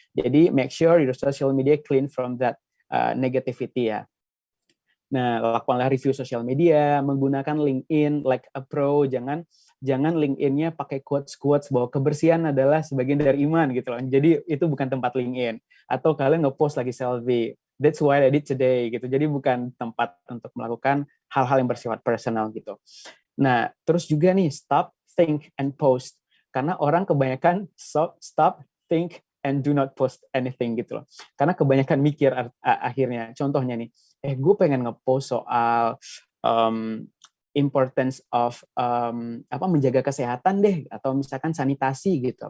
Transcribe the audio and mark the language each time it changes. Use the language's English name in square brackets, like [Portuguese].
[Indonesian] Jadi [English] make sure your social media clean from that negativity [Indonesian] ya. Nah, lakukanlah review sosial media, menggunakan LinkedIn [English] like a pro, [Indonesian] jangan LinkedIn-nya pakai quotes bahwa kebersihan adalah sebagian dari iman gitu loh. Jadi itu bukan tempat LinkedIn. Atau kalian nge-post lagi selfie, [English] that's what I did today [Indonesian] gitu. Jadi bukan tempat untuk melakukan hal-hal yang bersifat personal gitu. Nah, terus juga nih [English] stop, think, and post. [Indonesian] Karena orang kebanyakan [English] stop, think, and do not post anything [Indonesian] gitu loh. Karena kebanyakan mikir akhirnya. Contohnya nih, gue pengen ngepost soal [English] importance of [Indonesian] menjaga kesehatan deh, atau misalkan sanitasi gitu.